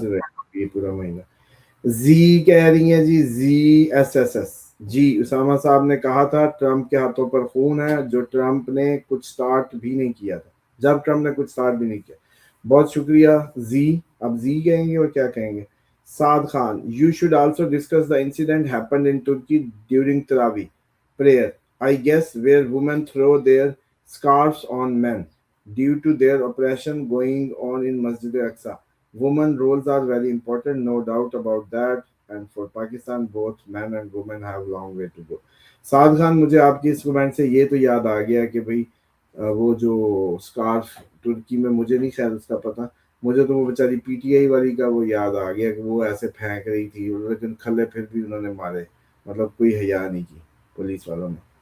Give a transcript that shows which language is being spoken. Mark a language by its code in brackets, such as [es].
[ur] سے رہے گا یہ پورا مہینہ. زی کہہ رہی ہیں جی، زی S S S جی، Usama صاحب نے کہا تھا ٹرمپ کے ہاتھوں پر خون ہے، جو ٹرمپ نے کچھ سٹارٹ بھی نہیں کیا تھا، جب ٹرمپ نے کچھ سٹارٹ بھی نہیں کیا. بہت شکریہ زی. اب زی کہیں گے اور کیا کہیں گے. [en] Saad Khan, you should also discuss the incident happened in Turkey during Tarawih prayer, I guess, where women throw their scarves on men due to their oppression going on in Masjid al-Aqsa. Women roles are very important, no doubt about that, and for Pakistan, both men and women have long way to go. [ur] سعد خان، مجھے آپ کی اس comment سے یہ تو یاد آ گیا کہ بھئی وہ جو سکارف ترکی میں، مجھے نہیں خیر اس کا پتہ، مجھے تو وہ بیچاری پی ٹی آئی والی کا وہ یاد آ گیا کہ وہ ایسے پھینک رہی تھی، لیکن کھلے پھر بھی انہوں نے مارے، مطلب کوئی حیا نہیں کی پولیس والوں نے.